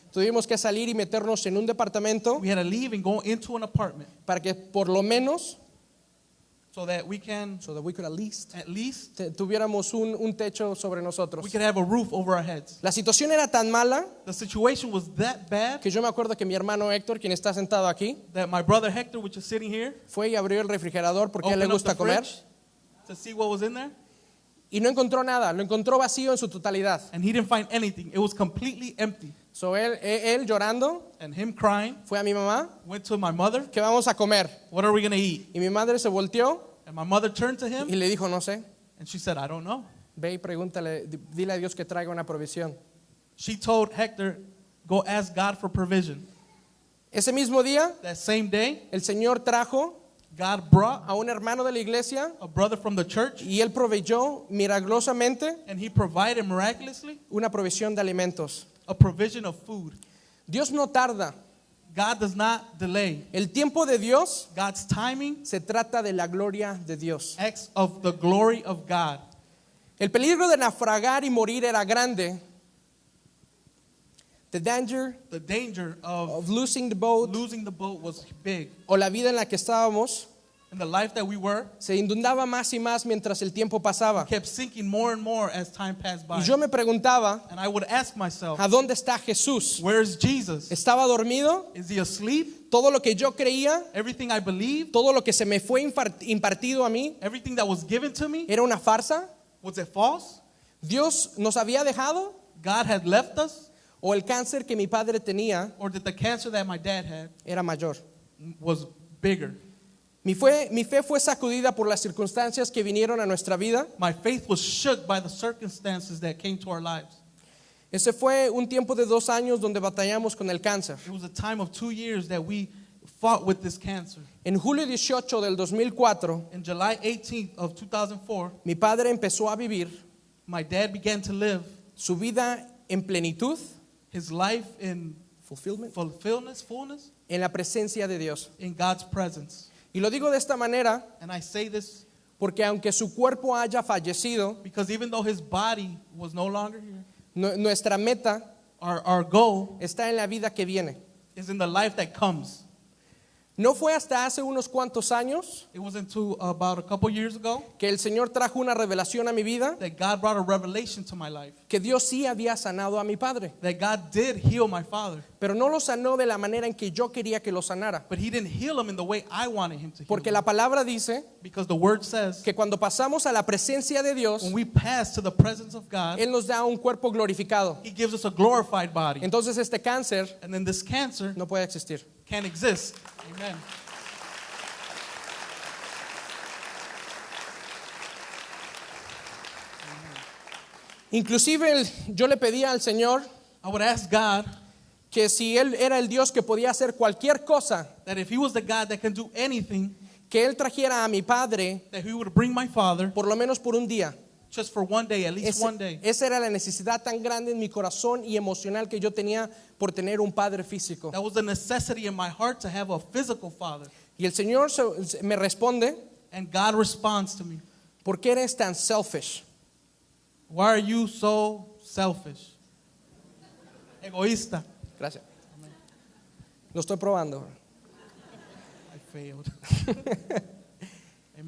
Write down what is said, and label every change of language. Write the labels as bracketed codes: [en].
[es] Tuvimos que salir y meternos en un departamento [en] We had to leave and go into an apartment [es] para que por lo menos, [en] so that we can so that we could at least, at least [es] tuviéramos un techo sobre [en] we [es] nosotros. [en] could have a roof over our heads. [es] La situación era tan mala [en] The situation was that bad [es] que yo me acuerdo que mi hermano Héctor, quien está sentado aquí, [en] that my brother Hector, which is sitting here, [es] fue y abrió el refrigerador porque a él le [en] opened up [es] gusta [en] the [es] comer [en] fridge to see what was in there, [es] y no encontró nada, lo encontró vacío en su totalidad. [en] and he didn't find anything. It was completely empty. [es] So él llorando [en] And him crying [es] fue a mi mamá, [en] went to my mother. [es] ¿qué vamos a comer? [en] What are we going to eat? [es] Y mi madre se volteó [en] And my mother turned to [es] y [en] him [es] le dijo, no sé, [en] and she said, I don't know. [es] ve y pregúntale, dile a Dios que traiga una provisión. [en] She told Hector, go ask God for provision. [es] Ese mismo día, [en] That same day, [es] el Señor trajo [en] God brought [es] a un hermano de la iglesia [en] a brother from the church, [es] y él proveyó milagrosamente [en] and he provided miraculously [es] una provisión de alimentos. [en] a provision of food. [es] Dios no tarda. [en] God does not delay. [es] El tiempo de Dios [en] God's timing [es] se trata de la gloria de Dios. [en] acts of the glory of God. [es] El peligro de naufragar y morir era grande. [en] The danger The danger of of losing the boat losing the boat was big. [es] o la vida en la que estábamos [en] And the life that we were [es] se inundaba más y más mientras el tiempo pasaba. [en] kept sinking more and more as time passed by. [es] Y yo me preguntaba, [en] And I would ask myself, [es] ¿a dónde está Jesús? [en] where's Jesus? [es] ¿Estaba dormido? [en] Is he asleep? [es] Todo lo que yo creía, [en] Everything I believed, [es] todo lo que se me fue impartido a mí, [en] everything that was given to me, [es] era una farsa. [en] was it false? [es] ¿Dios nos había dejado? [en] God had left us? [es] ¿O el cáncer que mi padre tenía [en] Or did the cancer that my dad had [es] era mayor? [en] was bigger? [es] Mi fe fue sacudida por las circunstancias que vinieron a nuestra vida. [en] My faith was shook by the circumstances that came to our lives. [es] Ese fue un tiempo de 2 años donde batallamos con el cáncer. [en] It was a time of 2 years that we fought with this cancer. [es] En julio 18 del 2004, [en] In July 18th of 2004, [es] mi padre empezó a vivir [en] my dad began to live [es] su vida en plenitud, [en] his life in fullness, [es] en la presencia de Dios. [en] in God's presence. [es] Y lo digo de esta manera [en] And I say this [es] porque aunque su cuerpo haya fallecido, [en] because even though his body was no longer here, [es] nuestra meta [en] our goal [es] está en la vida que viene. [en] is in the life that comes. [es] No fue hasta hace unos cuantos años [en] It wasn't until about a couple years ago [es] que el Señor trajo una revelación a mi vida [en] that God brought a revelation to my life. [es] que Dios sí había sanado a mi padre, [en] That God did heal my father. [es] pero no lo sanó de la manera en que yo quería que lo sanara. [en] But he didn't heal him in the way I wanted him to heal [es] Porque [en] him. [es] la palabra dice [en] Because the word says [es] que cuando pasamos a la presencia de Dios, [en] when we pass to the presence of God, [es] Él nos da un cuerpo glorificado. [en] he gives us a glorified body. [es] Entonces este cáncer [en] And then this cancer [es] no puede existir. [en] can't exist. Amen. [es] Inclusive yo le pedía al Señor [en] I would ask God [es] que si Él era el Dios que podía hacer cualquier cosa, [en] that if he was the God that can do anything, [es] que Él trajera a mi padre [en] that he would bring my father [es] por lo menos por un día. [en] just for one day, at least one day. [es] Esa era la necesidad tan grande en mi corazón y emocional que yo tenía por tener un padre físico. [en] That was the necessity in my heart to have a physical father. [es] Y el Señor me responde, [en] And God responds to me. [es] ¿por qué eres tan [en] selfish? Why are you so selfish? [es] Egoísta. Gracias. Lo estoy probando. [en] I failed. Amen.